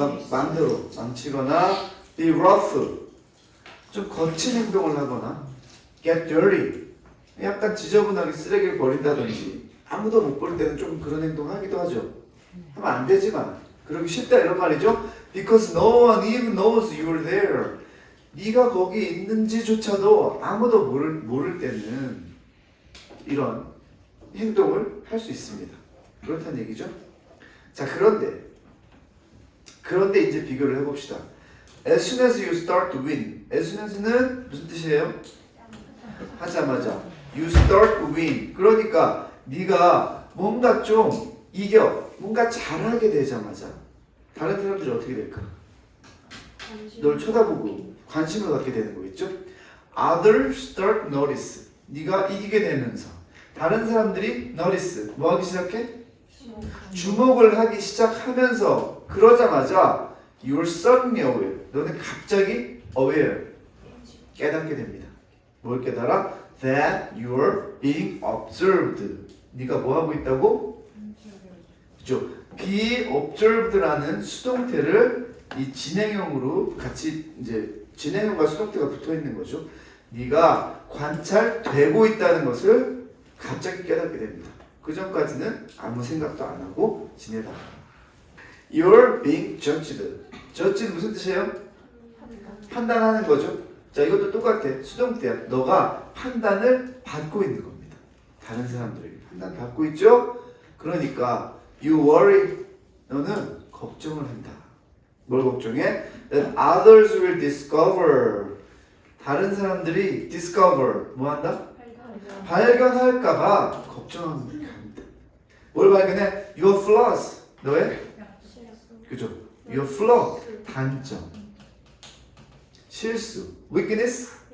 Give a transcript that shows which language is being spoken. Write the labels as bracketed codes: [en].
[ko] 맘대로 망치거나 [en] be rough. [ko] 좀 거친 행동을 하거나 [en] get dirty. [ko] 약간 지저분하게 쓰레기를 버린다든지 아무도 못 볼 때는 좀 그런 행동 하기도 하죠. 하면 안 되지만 그러기 쉽다 이런 말이죠. [en] Because no one even knows you're there. [ko] 네가 거기 있는지조차도 아무도 모를 때는 이런 행동을 할 수 있습니다. 그렇다는 얘기죠. 자, 그런데 이제 비교를 해봅시다. [en] As soon as you start to win. [ko] As soon as는 무슨 뜻이에요? 하자마자. [en] You start to win. [ko] 그러니까 네가 뭔가 좀 이겨. 뭔가 잘하게 되자마자 다른 사람들이 어떻게 될까? 널 쳐다보고 관심을 갖게 되는 거겠죠? [en] Others start notice. [ko] 네가 이기게 되면서 다른 사람들이 notice. 뭐 하기 시작해? 주목을 하기 시작하면서 그러자마자 [en] you're suddenly aware. [ko] 너는 갑자기 aware. 깨닫게 됩니다. 뭘 깨달아? [en] That you're being observed. [ko] 네가 뭐 하고 있다고? 그죠? be observed라는 수동태를 이 진행형으로 같이 이제 진행형과 수동태가 붙어 있는 거죠. 네가 관찰되고 있다는 것을 갑자기 깨닫게 됩니다. 그 전까지는 아무 생각도 안 하고 지내다. [en] You're being judged. [ko] judge는 무슨 뜻이에요? 판단하는 거죠. 자, 이것도 똑같아. 수동태야. 너가 판단을 받고 있는 겁니다. 다른 사람들에게 판단 받고 있죠? 그러니까 [en] you worry. [ko] 너는 걱정을 한다. 뭘 걱정해? [en] That others will discover. [ko] 다른 사람들이 discover. 뭐 한다? 발견할까봐 걱정합니다. 뭘 발견해? [en] Your flaws. [ko] 너의? 그죠? [en] Your flaw. [ko] 단점. 실수. weakness.